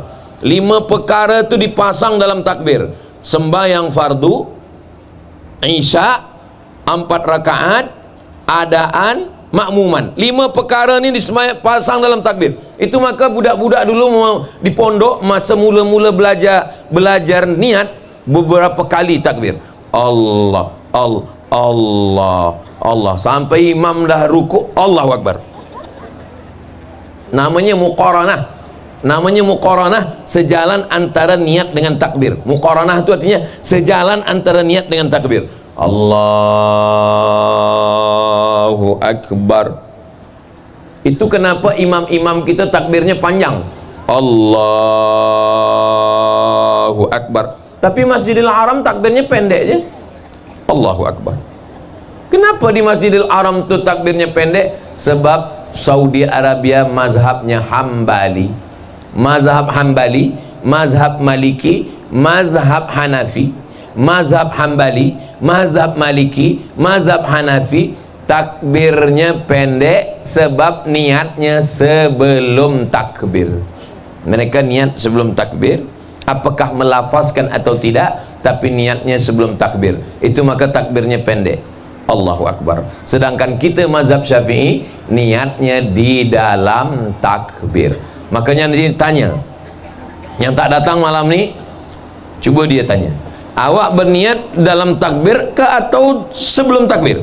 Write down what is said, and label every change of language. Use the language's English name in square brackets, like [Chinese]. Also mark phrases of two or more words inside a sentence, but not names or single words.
[Malay] 5 perkara itu dipasang dalam takbir. Sembahyang fardu, isya, 4 rakaat, adaan, makmuman. 5 perkara ini dipasang dalam takbir. Itu maka budak-budak dulu di pondok, masa mula-mula belajar niat, beberapa kali takbir. Allah, Allah, Allah, sampai imam dah rukuk, [Arabic] الله أكبر. [Malay] Namanya muqaranah. Namanya muqaranah, sejalan antara niat dengan takbir. Muqaranah itu artinya sejalan antara niat dengan takbir. [Arabic] الله أكبر. [Malay] Itu kenapa imam-imam kita takbirnya panjang. [Arabic] الله أكبر. [Malay] Tapi Masjidil Haram takbirnya pendek je. [Arabic] الله أكبر. [Malay] Kenapa di Masjidil Haram tu takbirnya pendek? Sebab Saudi Arabia mazhabnya Hambali. Mazhab Hambali, mazhab Maliki, mazhab Hanafi, mazhab Hambali, mazhab Maliki, mazhab Hanafi, takbirnya pendek sebab niatnya sebelum takbir. Mereka niat sebelum takbir, apakah melafazkan atau tidak, tapi niatnya sebelum takbir. Itu maka takbirnya pendek. [Arabic] الله أكبر. [Malay] Sedangkan kita mazhab Syafi'i niatnya di dalam takbir. Makanya dia tanya, yang tak datang malam ni, cuba dia tanya, awak berniat dalam takbir ke atau sebelum takbir?